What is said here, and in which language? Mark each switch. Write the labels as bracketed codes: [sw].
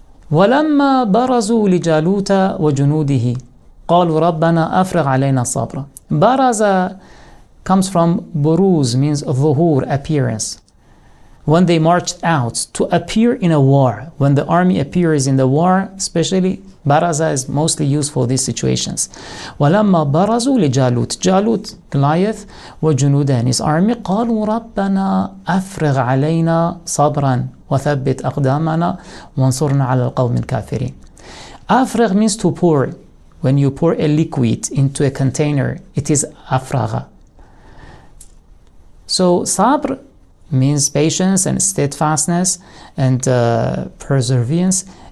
[ar] ولما برزوا لجالوت وجنوده قالوا ربنا أفرغ علينا صبرا. [en] Baraza comes from buruz, means ظهور, appearance. When they marched out to appear in a war, when the army appears in the war, especially, baraza is mostly used for these situations. [ar] ولما برزوا لجالوت, [en] Jalut, Goliath, [ar] وجنوده, [en] and his army, [ar] قالوا ربنا أفرغ علينا صبرا وثبت أقدامنا وانصرنا على القوم الكافرين. [en] أفرغ means to pour. When you pour a liquid into a container, it is أفرغ. So sabr means patience and steadfastness and perseverance.